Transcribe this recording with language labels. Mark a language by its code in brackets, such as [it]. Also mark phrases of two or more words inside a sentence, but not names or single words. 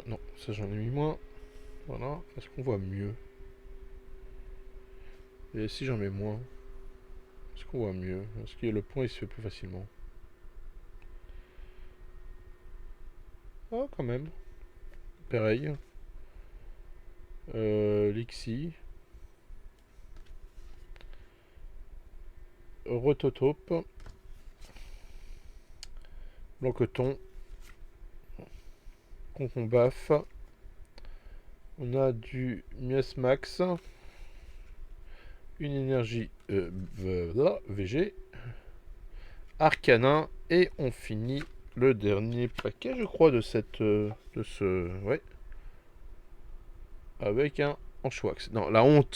[fr] Non, ça j'en ai mis moins. Voilà, est-ce qu'on voit mieux? Et si j'en mets moins, est-ce qu'on voit mieux? Est-ce que le point il se fait plus facilement? Ah, quand même. Pareil. Lixie. Rototope. Blanqueton. Concombaf. On a du Miasmax. Une énergie VG. Arcanin. Et on finit le dernier paquet, je crois, de cette. Ouais. Avec un Anchwax. Non, la honte.